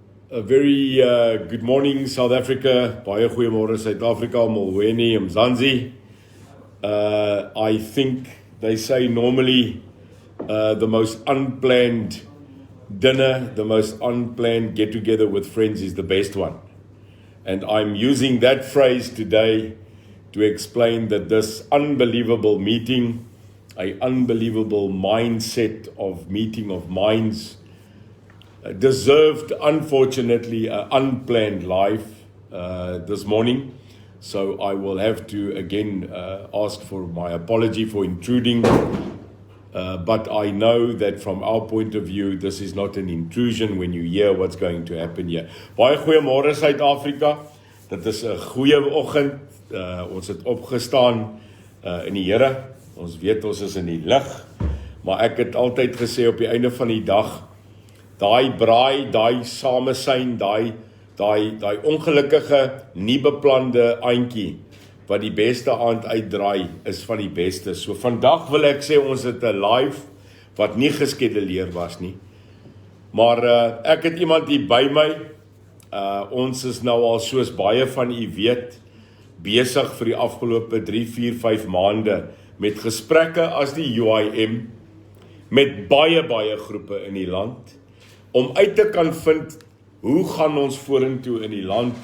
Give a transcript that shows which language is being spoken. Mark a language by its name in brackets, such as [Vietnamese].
[English] A very good morning, South Africa. [Afrikaans] Baie goeiemôre, Suid-Afrika, [Xhosa] Molweni, [Afrikaans] Mzansi. [English] I think they say normally the most unplanned dinner, the most unplanned get-together with friends is the best one. And I'm using that phrase today to explain that this unbelievable meeting, an unbelievable mindset of meeting of minds, deserved, unfortunately, an unplanned life this morning. So I will have to again ask for my apology for intruding. But I know that from our point of view, this is not an intrusion when you hear what's going to happen here. [Afrikaans] Baie goeiemôre Suid-Afrika. Dit is 'n goeie oggend. Ons het opgestaan in die Here. Ons weet ons is in die lig. Maar ek het altyd gesê op die einde van die dag, daai braai, daai samesyn, daai ongelukkige, nie beplande aantjie wat die beste aand uitdraai, is van die beste. So vandag wil ek sê ons het 'n live wat nie geskeduleer was nie. Maar ek het iemand hier by my. Ons is nou al soos baie van u weet besig vir die afgelope 3, 4, 5 maande met gesprekke as die UIM met baie groepe in die land om uit te kan vind hoe gaan ons vorentoe in die land.